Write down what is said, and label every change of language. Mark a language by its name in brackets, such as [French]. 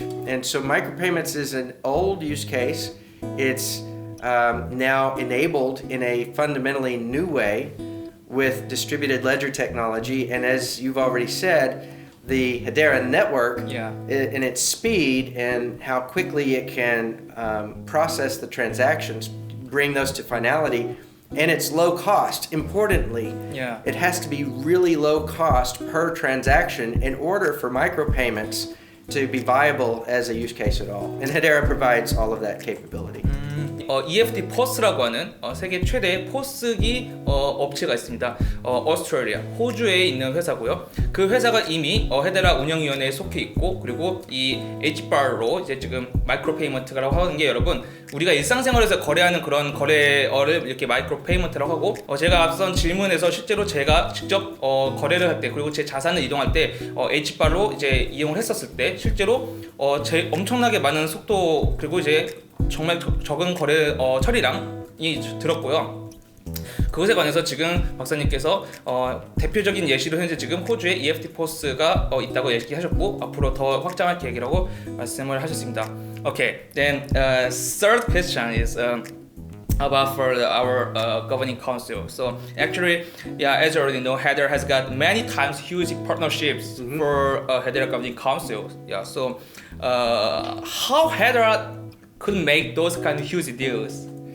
[English] And so micropayments is an old use case. It's now enabled in a fundamentally new way with distributed ledger technology, and as you've already said, the Hedera network in its speed and how quickly it can process the transactions, bring those to finality, and it's low cost. Importantly, it has to be really low cost per transaction in order for micropayments to be viable as a use case at all. And Hedera provides all of that capability. [Korean] EFT 포스라고 하는 세계 최대 포스기 업체가 있습니다. 오스트레일리아, 호주에 있는 회사고요. 그 회사가 이미 헤데라 운영위원회에 속해 있고, 그리고 이 Hbar로 이제 지금 마이크로페이먼트라고 하는 게, 여러분, 우리가 일상생활에서 거래하는 그런 거래어를 이렇게 마이크로페이먼트라고 하고, 제가 앞선 질문에서 실제로 제가 직접 거래를 할 때, 그리고 제 자산을 이동할 때 Hbar로 이제 이용을 했었을 때 실제로 엄청나게 많은 속도, 그리고 이제 정말 적은 거래 처리량이 들었고요. 그것에 관해서 지금 박사님께서 대표적인 예시로 현재 지금 호주에 EFT 포스가 있다고 얘기하셨고, 앞으로 더 확장할 계획이라고 말씀을 하셨습니다. [English] Okay, then third question is about for our governing council. So actually, as you already know, Hedera has got many times huge partnerships for Hedera governing council. So how Hedera could make those kind of huge deals?